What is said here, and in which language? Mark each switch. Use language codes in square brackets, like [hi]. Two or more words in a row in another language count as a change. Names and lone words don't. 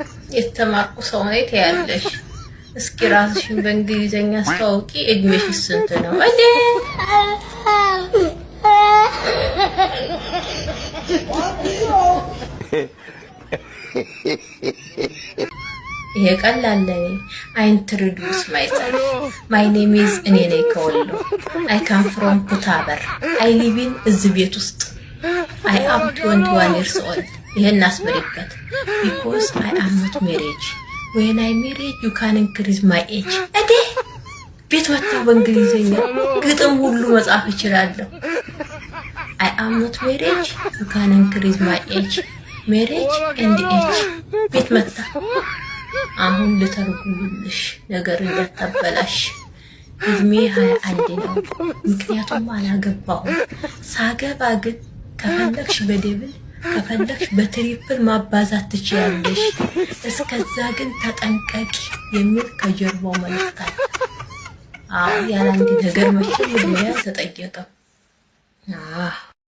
[am] የተማርኩ ሰው ነኝ ትያለሽ። እስኪ ራስሽን በእንግሊዘኛ አስተዋውቂ። እድሜሽ ስንት ነው? ይሄ ቀላል ለኔ። [en] I introduce myself. My name is [am] እኔ ነኝ ከወሎ። [en] I come from ኩታበር. I live in [am] እዚህ ቤት ውስጥ. [en] I am 21 years old. [am] ይሄን አስመሪበት. [en] Because I am not married. When I marry, you can increase my age. [am] እዴ ቤት ወጣው በእንግሊዘኛ ግጥም ሁሉ መጻፍ እችላለሁ። [en] I am not married. You can increase my age. Marriage and age. [am] ቤት መጣ አሁን ልተርጉምልሽ ነገር እንደተበላሽ እድሜ 21 ነው ምክንያቱም አላገባሁም ሳገባ ግን ከፈለግሽ በደብል ከፈለግሽ በትሪፕል ማባዛት ትችያለሽ እስከዛ ግን ተጠንቀቂ የሚል ከጀርባው መልእክት አለ ያለ አንድ ነገር መቼም እድሜ ተጠየቀ